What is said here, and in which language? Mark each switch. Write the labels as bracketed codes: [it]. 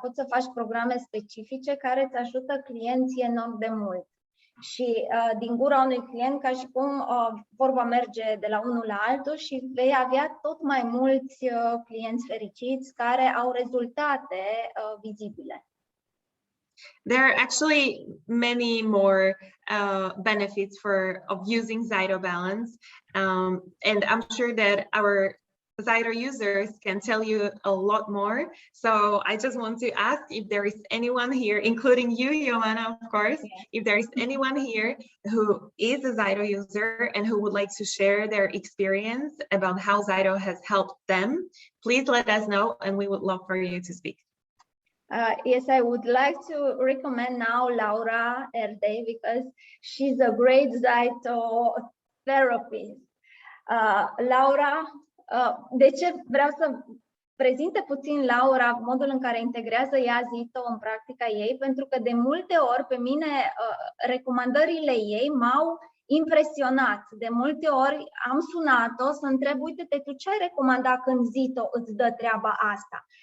[ro] Poți să faci programe specifice care îți ajută clienții enorm de mult. Și din gura unui client, ca și cum vorba merge de la unul la altul și vei avea tot mai mulți clienți fericiți care au rezultate vizibile. [en] There are actually many more benefits of using ZYTO Balance, and I'm sure that our ZYTO users can tell you a lot more. So I just want to ask if there is anyone here, including you, Joanna, of course, if there is anyone here who is a ZYTO user and who would like to share their experience about how ZYTO has helped them, please let us know and we would love for you to speak. Yes, I would like to recommend now Laura Erdei because she's a great ZYTO therapist. [ro] Laura, de ce vreau să prezinte puțin Laura modul în care integrează ea ZYTO în practica ei? Pentru că de multe ori pe mine recomandările ei m-au impresionat. De multe ori am sunat-o să întreb, uite-te, tu ce ai recomandat când ZYTO îți dă treaba asta?